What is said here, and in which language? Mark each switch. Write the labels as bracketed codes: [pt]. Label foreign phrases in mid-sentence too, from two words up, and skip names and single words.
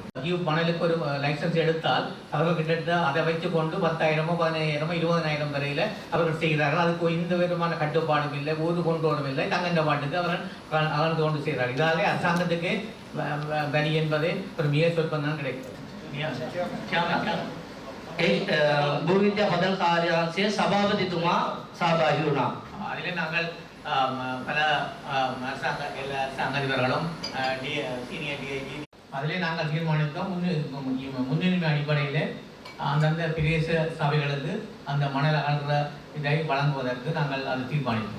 [ta] மணலுக்கு ஒரு லைசன்ஸ் எடுத்தால் அவர்கள் கிட்டத்தட்ட அதை வைத்துக் கொண்டு 10,000 15,000 20,000 வரையில் அவர்கள் செய்கிறார்கள். அதுக்கு எந்த விதமான கட்டுப்பாடும் இல்லை, ஊது கொண்டோடும் இல்லை, தங்கண்ட பாட்டுக்கு அவர்கள் அகழ்ந்து கொண்டு செய்கிறார்கள். இதாலே அரசாங்கத்துக்கு வரி என்பதே ஒரு மிக சொற்பம் தான் கிடைக்கும். [si] භූවිද්‍යා පදල් කාර්යාංශයේ සභාපතිතුමා සහභාගී වුණා. [ta] அதிலே நாங்கள் பல அரசாங்க அதிபர்களும் [en] senior DIG [ta] அதிலே நாங்கள் தீர்மானித்தோம். முன்னுரிமை அடிப்படையில் அந்தந்த பிரதேச சபைகளுக்கு அந்த மணல் அகழ்கிற இதை வழங்குவதற்கு நாங்கள் அதை தீர்மானித்தோம்.